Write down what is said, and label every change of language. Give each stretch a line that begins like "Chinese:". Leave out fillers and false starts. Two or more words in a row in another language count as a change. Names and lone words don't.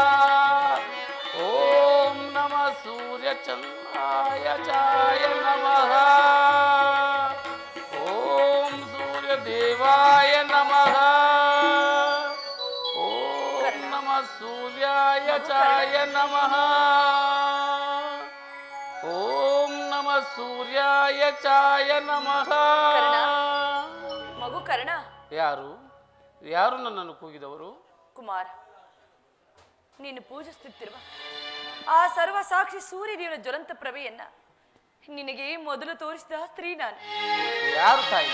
Sanskrit: ओम नमः सूर्यचंद्राय चाय नमः ओम सूर्यदेवाय नमः ओम नमः सूर्याय चाय नमः ओम नमः सूर्याय चाय नमः
Kannada: ಮಗು ಕರ್ಣ, ಯಾರು ಯಾರು ನನ್ನನ್ನು ಕೂಗಿದವರು? ಕುಮಾರ, ನೀನು ಪೂಜಿಸುತ್ತಿರುವ ಆ ಸರ್ವ ಸಾಕ್ಷಿ ಸೂರ್ಯದೇವನ ಜ್ವಲಂತ ಪ್ರಭೆಯನ್ನ ನಿನಗೆ ಮೊದಲು ತೋರಿಸಿದ ಸ್ತ್ರೀ ನಾನು. ಯಾರು ತಾಯಿ?